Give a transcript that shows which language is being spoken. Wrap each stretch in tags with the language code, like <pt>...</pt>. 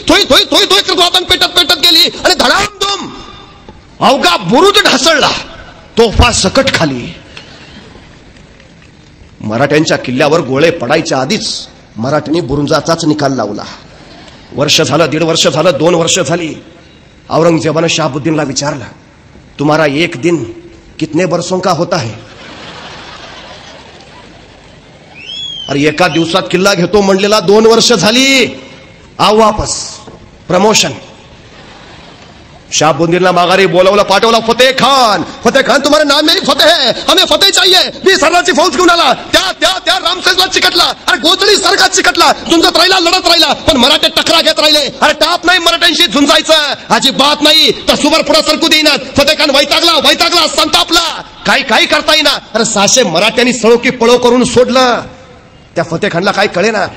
<mr>थोई थोई थोई थोई करत वातान पेटत पेटत गेली आणि धडामधूम अवघा बुरुज ढासळला. तोफा सकट खाली. मराठ्यांच्या किल्ल्यावर गोळे पडायच्या आधीच मराठ्यांनी बुरुंजाचाच निकाल लावला. वर्ष झालं, 1.5 वर्ष झालं, 2 वर्ष झाली. औरंगजेबानं शहाबुद्दीनला विचारलं,</mr> <hi>तुम्हारा 1 दिन कितने बरसों का होता है?</hi> <mr>अरे एका दिवसात किल्ला घेतो म्हणलेला 2 वर्ष झाली. आव वापस प्रमोशन. शहाबुद्दीनला माघारी बोलावलं, पाठवला फतेह खान.</mr> <hi>फतेह खान तुम्हारा नाम नहीं फतेह है, हमें फतेह चाहिए.</hi> <mr>20 हजाराची फौज घेऊन आला. त्या रामसेजला चिकटला. अरे गोचडी सारखा चिकटला. झुंजत राहिला, लढत राहिला, पण मराठे टकरा घेत राहिले. अरे टाप नाही मराठ्यांशी झुंजायचं, अजिबात नाही. तसूवर पुढे सरकू देईनात. फतेह खान वैतागला, संतापला. काही करता येईना. अरे 600 मराठ्यांनी सळो की पळो करून सोडलं. त्या फतेह खानला काय कळेना.</mr>